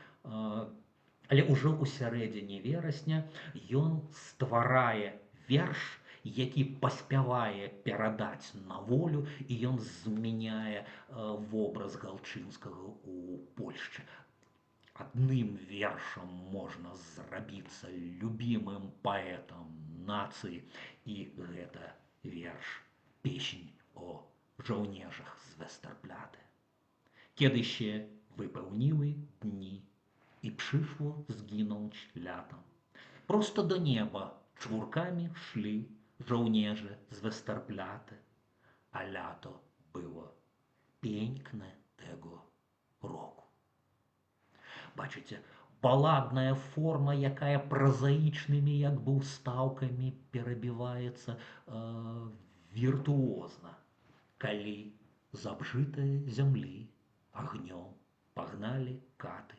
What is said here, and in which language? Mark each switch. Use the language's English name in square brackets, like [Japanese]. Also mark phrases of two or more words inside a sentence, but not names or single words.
[Belarusian] Але ўжо ў сярэдзіне верасня ён стварае верш, які паспявае перадаць на волю, і ён змяняе вобраз Галчынскага ў Польшчы. Адным вершам можна зрабіцца любімым паэтам нацыі, і гэта верш «Песнь о жаўнежах з Вестэрпляты». [Polish] Kiedy się wypełniły dni i przyszło zginąć lato. Prosto do nieba czwórkami szli żołnierze z Westerplatte, a lato było piękne tego roku. [Belarusian] Бачите, баладная форма, якая празаічнымі як бы ўстаўкамі перабіваецца віртуозна, калі з абжытай зямлі агнём пагналі каты.